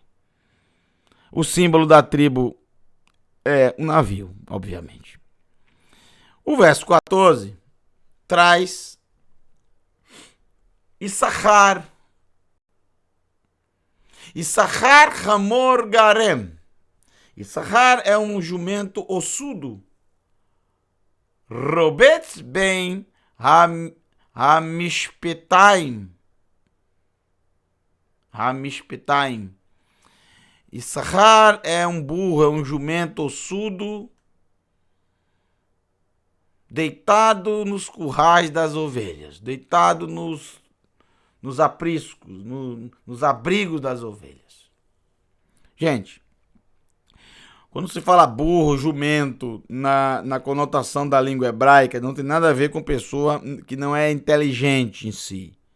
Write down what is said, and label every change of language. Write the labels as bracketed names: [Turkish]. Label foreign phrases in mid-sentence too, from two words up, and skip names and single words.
[Portuguese] O símbolo da tribo é um navio, obviamente. O verso 14 traz Issachar. [Hebrew] יששכר חמור גרם. [Portuguese] Issachar é um jumento ossudo. [Hebrew] רובץ בין המשפתים. [Portuguese] Hamishpetaim. Issachar é um burro, é um jumento ossudo, deitado nos currais das ovelhas, deitado nos apriscos, nos abrigos das ovelhas. Gente, quando se fala burro, jumento, na conotação da língua hebraica, não tem nada a ver com pessoa que não é inteligente em si.